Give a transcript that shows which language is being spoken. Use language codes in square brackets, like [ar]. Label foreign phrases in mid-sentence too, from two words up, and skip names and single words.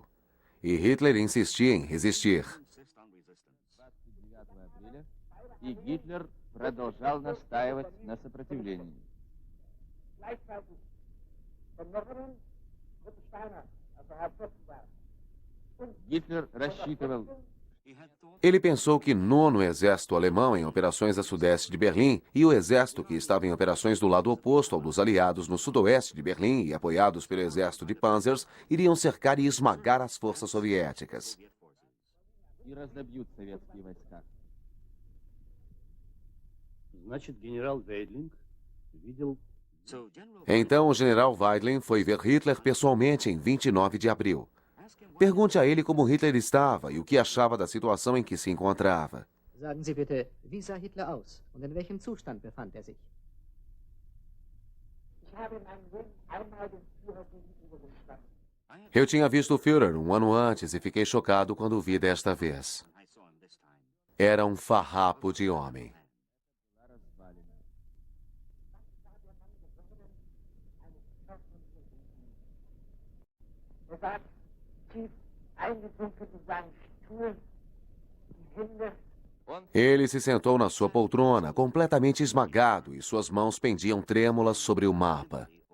[pt] E Hitler insistia em resistir. [ru] E Hitler продолжал настаивать на сопротивлении. Гитлер рассчитывал. [pt] Ele pensou que 9º Exército Alemão em operações a sudeste de Berlim e o exército que estava em operações do lado oposto ao dos aliados no sudoeste de Berlim e apoiados pelo exército de Panzers iriam cercar e esmagar as forças soviéticas. [ru] И разобьют советские войска. [pt] Então o general Weidling foi ver Hitler pessoalmente em 29 de abril. Pergunte a ele como Hitler estava e o que achava da situação em que se encontrava. [de] Sagen Sie bitte, wie sah Hitler aus und in welchem Zustand befand er sich? [pt] Eu tinha visto o Führer um ano antes e fiquei chocado quando o vi desta vez. Era um farrapo de homem. Ele se sentou na sua poltrona, completamente esmagado, e suas mãos pendiam trêmulas sobre o mapa.